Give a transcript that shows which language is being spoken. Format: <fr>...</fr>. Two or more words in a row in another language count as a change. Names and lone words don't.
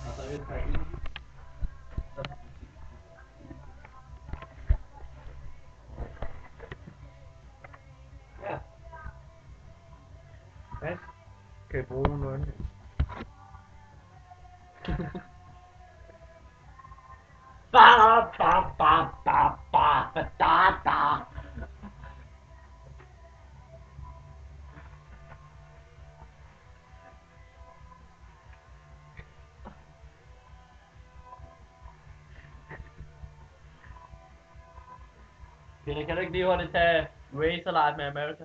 <da>Ja. Hvad kan jeg bruge noget? Ba ba ba ba ba ba da da. Peter, kan du ikke lige hurtigt tage Razor Light med America?</da>